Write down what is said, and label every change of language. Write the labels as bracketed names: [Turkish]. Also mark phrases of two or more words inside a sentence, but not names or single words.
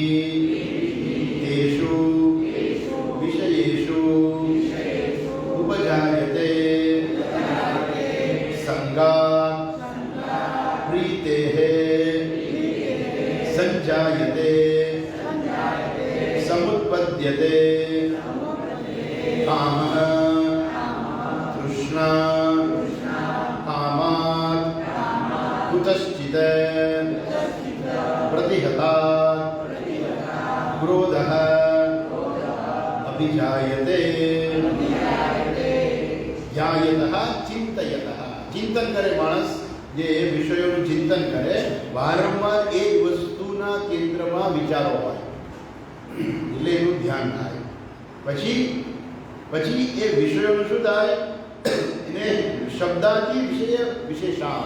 [Sanskrit] તેષુ વિષયેષુ ઉપજાયતે સંગાત પ્રીતેઃ સંજાયતે સમુત્પદ્યતે કામઃ તૃષ્ણા કામાत् कुतश्चित् प्रतिहतात् क्रोधः अभिजायते ध्यायतः चिंतयतः. [Gujarati] ચિંતન કરે માણસ, જે વિષયોનું ચિંતન કરે, વારંવાર એ જ વસ્તુના કેન્દ્રમાં વિચારો હોય એટલે એનું ધ્યાન થાય. પછી એ વિષયોનું શું થાય? એને [Sanskrit] શબ્દાદી વિષય વિશેષાન.